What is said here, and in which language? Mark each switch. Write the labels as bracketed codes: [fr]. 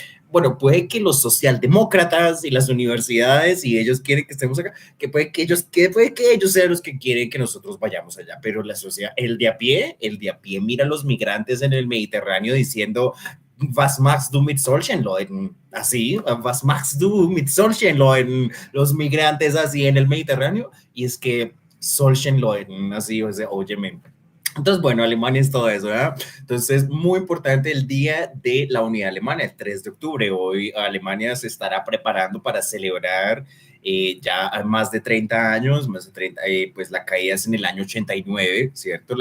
[es] Bueno, puede que los socialdemócratas y las universidades y ellos quieren que estemos acá, puede que ellos sean los que quieren que nosotros vayamos allá, pero la sociedad, el de a pie mira a los migrantes en el Mediterráneo diciendo, [de] was machst du mit solchen Leuten? [es] Así, [de] was machst du mit solchen Leuten? [es] Los migrantes así en el Mediterráneo, y es que [de] solchen Leuten, [es] así, o sea, óyeme. Entonces, bueno, Alemania es todo eso, ¿verdad? Entonces, muy importante el Día de la Unidad Alemana, el 3 de octubre. Hoy Alemania se estará preparando para celebrar ya más de 30 años, más de 30, pues la caída es en el año 89, ¿cierto?